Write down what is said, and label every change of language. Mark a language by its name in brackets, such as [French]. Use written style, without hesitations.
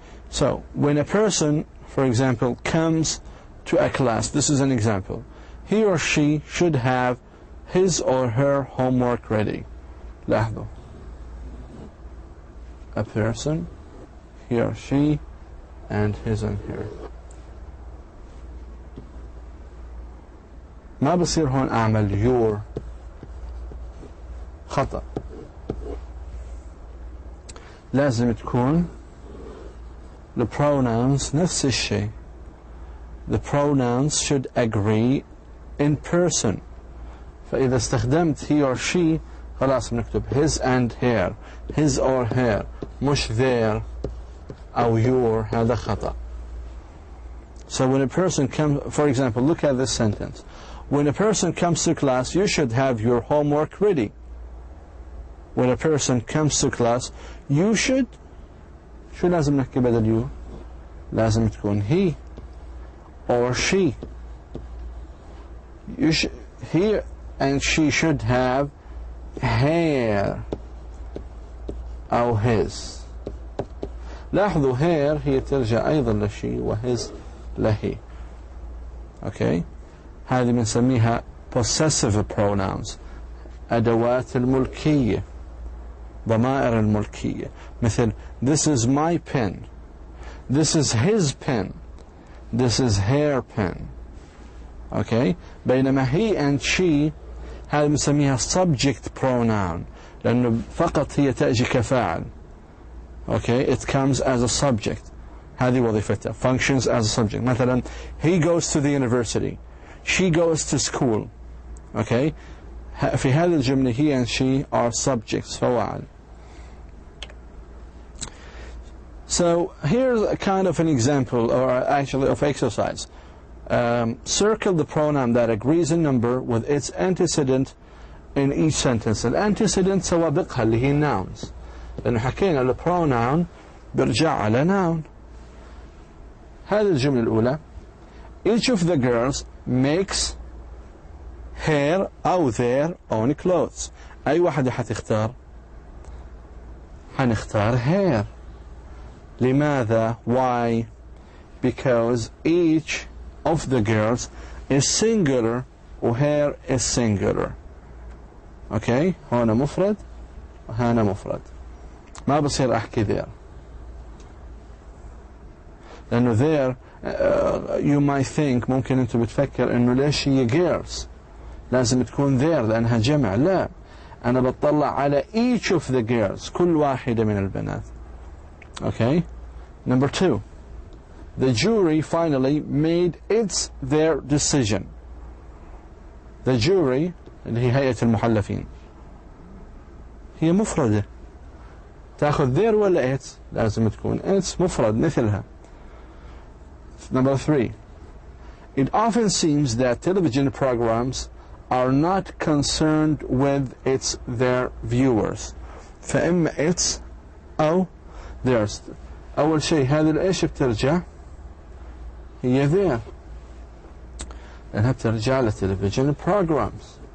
[English] So when a person, for example, comes to a class, this is an example, he or she should have his or her homework ready. [Arabic] لاحظوا. [English] A person, he or she, and his and her. [Arabic] ما بصير هون أعمل your. خطأ. لازم تكون the pronouns نفس الشيء. [English] The pronouns should agree in person. [Arabic] فإذا استخدمت [English] he or she [Arabic] خلاص بنكتب [English] his and her, his or her, مش their أو your. [Arabic] هذا خطأ. [English] So when a person comes, for example, look at this sentence. When a person comes to class, you should have your homework ready. When a person comes to class, you should. [Arabic] شو لازم نحكي بدل you؟ لازم تكون he or she. [English] He and she should have her أو his. [Arabic] لاحظوا her هي ترجع أيضا لشي وhis لهي. [English] Okay. [Arabic] هذه بنسميها possessive pronouns. أدوات الملكية، ضمائر الملكية. [English] مثل this is my pen, this is his pen, this is her pen. Okay. [Arabic] بينما he and she هذه بنسميها subject pronoun لأنه فقط هي تأتي كفاعل. [English] Okay. It comes as a subject. [Arabic] هذه وظيفتها. [English] Functions as a subject. مثلا he goes to the university, she goes to school. Okay. في هذه الجملة he and she are subjects فواعل. So here's a kind of an example, or actually of exercise. Circle the pronoun that agrees in number with its antecedent in each sentence. [Arabic] الانتسيدنت سوابقها اللي هي nouns. لأنه حكينا البروناون بيرجع على noun. هذه الجملة الأولى. [English] Each of the girls makes her أو their own clothes. [Arabic] أي واحدة حتختار؟ حنختار her. لماذا؟ Why? [English] Because each of the girls is singular و her is singular. [Arabic] Okay. هنا مفرد وهنا مفرد. ما بصير أحكي there. لأنه [English] there you might think [Arabic] ممكن أنتوا بتفكر إنه ليش هي girls لازم تكون there لأنها جمع. لا، أنا بطلع على [English] each of the girls [Arabic] كل واحدة من البنات. [English] Okay. Number 2. The jury finally made their decision. [Arabic] The jury اللي هي هيئة المحلفين هي مفردة. تأخذ their ولا its؟ لازم تكون its مفرد مثلها. [English] Number 3. It often seems that television programs are not concerned with their viewers. [Arabic] فإما its أو theirs. أول شيء هذه الإيش بترجع؟ هي their. لأنها بترجع لتلفزيون programs.